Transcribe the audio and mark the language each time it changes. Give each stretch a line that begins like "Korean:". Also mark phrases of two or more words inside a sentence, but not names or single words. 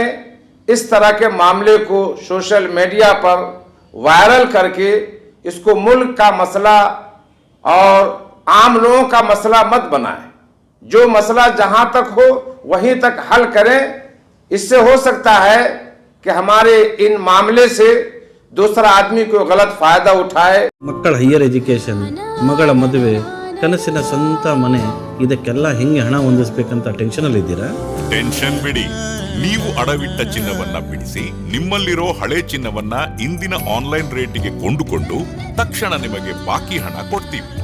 Urdu: اس طرح کے معاملے کو
English: social media
Urdu: پر وائرل کر کے اس کو ملک کا مسئلہ اور عام لوگوں کا مسئلہ مت بنائیں. جو مسئلہ جہاں تک ہو وہیں تک حل کریں. اس سے ہو سکتا ہے کہ ہمارے ان معاملے سے دوسرا آدمی کو غلط فائدہ اٹھائے.
Kannada: ಮಕ್ಕಳ
English: higher education,
Kannada: ಮಗಳ ಮದುವೆ, ಕನಸಿನ ಸ್ವಂತ ಮನೆ, ಇದಕ್ಕೆಲ್ಲ ಹೆಂಗೆ ಹಣ ಹೊಂದಿಸ್ಬೇಕಂತ ಟೆನ್ಷನಲ್ಲಿ ಇದ್ದೀರಾ? ಟೆನ್ಷನ್ ಬಿಡಿ. ನೀವು ಅಡವಿಟ್ಟ ಚಿನ್ನವನ್ನ ಬಿಡಿಸಿ ನಿಮ್ಮಲ್ಲಿರೋ ಹಳೆ ಚಿನ್ನವನ್ನ ಇಂದಿನ ಆನ್ಲೈನ್ ರೇಟಿಗೆ ಕೊಂಡುಕೊಂಡು ತಕ್ಷಣ ನಿಮಗೆ ಬಾಕಿ ಹಣ ಕೊಡ್ತೀವಿ.